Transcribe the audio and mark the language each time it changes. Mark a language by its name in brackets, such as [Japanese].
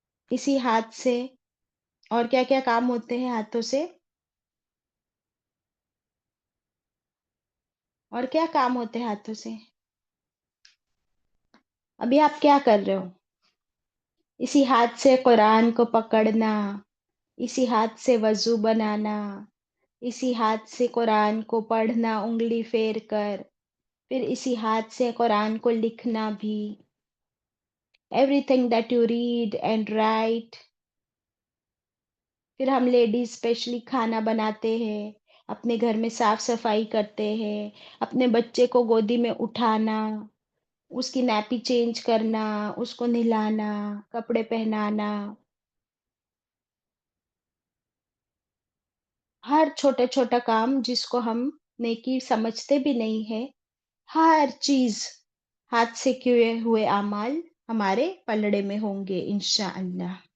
[Urdu] اسی ہاتھ سے اور کیا کیا کام ہوتے ہیں ہاتھوں سے؟ اور کیا کام ہوتے ہیں ہاتھوں سے؟ ابھی آپ کیا کر رہے ہو؟ اسی ہاتھ سے قرآن کو پکڑنا، اسی ہاتھ سے وضو بنانا، اسی ہاتھ سے قرآن کو پڑھنا انگلی پھیر کر، پھر اسی ہاتھ سے قرآن کو لکھنا بھی. [English] Everything that you read and write. [Urdu] پھر ہم لیڈیز اسپیشلی کھانا بناتے ہیں، اپنے گھر میں صاف صفائی کرتے ہیں، اپنے بچے کو گودی میں اٹھانا، اس کی نیپی چینج کرنا، اس کو نہلانا، کپڑے پہنانا، ہر چھوٹا چھوٹا کام جس کو ہم نیکی سمجھتے بھی نہیں ہے، ہر چیز ہاتھ سے کیے ہوئے اعمال ہمارے پلڑے میں ہوں گے انشاءاللہ.